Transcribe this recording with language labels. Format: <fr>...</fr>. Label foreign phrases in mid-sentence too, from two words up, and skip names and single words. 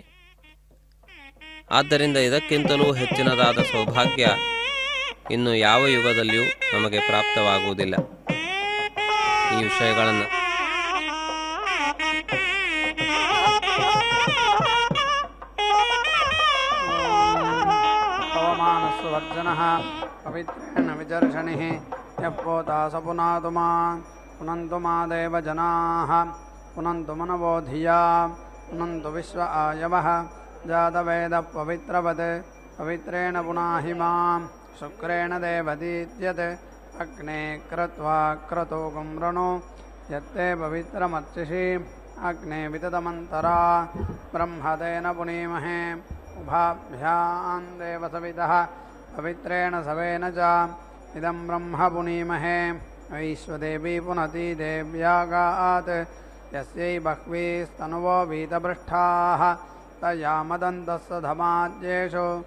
<kn>ಆದ್ದರಿಂದ ಇದಕ್ಕಿಂತಲೂ ಹೆಚ್ಚಿನದಾದ ಸೌಭಾಗ್ಯ ಇನ್ನು ಯಾವ ಯುಗದಲ್ಲಿಯೂ ನಮಗೆ ಪ್ರಾಪ್ತವಾಗುವುದಿಲ್ಲ. ಈ ವಿಷಯಗಳನ್ನು</kn> <sa>ಪವಮಾನಸ್ಸುವರ್ಜನಃ ಪವಿತ್ರೇಣ ವಿಚರ್ಷಣಿಃ ಯಃ ಪೋತಾ ಸ ಪುನಾತು ಮಾಂ ಪುನಂತು ಮಾ ದೇವಜನಾಃ ಪುನಂತು ಮನವೋ ಧಿಯಾ ಪುನಂತು ವಿಶ್ವ ಆಯವಃ ಜಾತವೇದಃ ಪವಿತ್ರವತ್ ಪವಿತ್ರೇಣ ಪುನಾಹಿ ಮಾಂ ಶುಕ್ರೇಣ ದೇವದೀತ್ಯತ್ ಅಗ್ನೇ ಕ್ರತ್ವಾ ಕ್ರತೋಗಂ ರಣೋ ಯತ್ತೆ ಪವಿತ್ರಮರ್ಚಿಷಿ ಅಗ್ನೇ ವಿತತಮಂತರಾ ಬ್ರಹ್ಮದೇನ ಪುನೀಮಹೇ ಉಭಾಭ್ಯಾಂ ದೇವಸವಿತಃ ಪವಿತ್ರೇಣ ಸವೇನ ಚ ಇದಂ ಬ್ರಹ್ಮ ಪುನೀಮಹೇ ವೈಶ್ವದೇವಿ ಪುನತಿ ದೇವ್ಯಾಗಾತ್ ಯಸ್ಯೈ ಬಹ್ವೀಸ್ತನುವೋ ವೀತಪೃಷ್ಠಾಃ ತಯಾ ಮದಂತಸ್ಸ ಧಮಾಜ್ಯೇಷು</sa>